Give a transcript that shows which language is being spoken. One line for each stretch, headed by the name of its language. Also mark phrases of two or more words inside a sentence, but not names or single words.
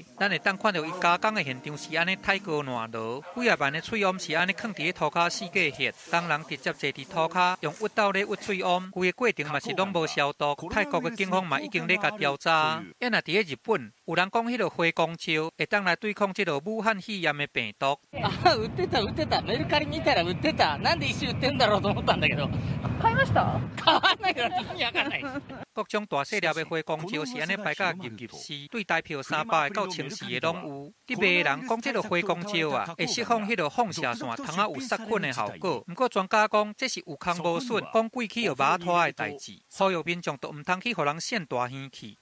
Min Nan Chinese: 咱会当看到伊加工的现场是安尼太高烂落，几啊万的喙瓮是安尼放伫涂骹四界血，当人直接坐伫涂骹用鬱豆咧鬱喙瓮，规个过程嘛是拢无消毒。泰国的警方嘛已经咧甲调查。也若伫日本，有人讲迄个花岗石会当来对抗这个武汉肺炎的病毒。
Japanese: 売ってたメルカリ見たら売ってた。なんで一緒売ってんだろうと思ったんだけど。買いました？買わないから意味わかんない。
Min Nan Chinese: 各种大细粒的花岗石是安尼摆甲入丝，对大票300到1000的拢有。伫卖的人讲，这个花岗石啊，会释放迄个放射线，通啊有杀菌的效果。不过专家讲，这是有空无损，讲过去有马拖的代志，呼吁民众都唔通去互人献大烟气。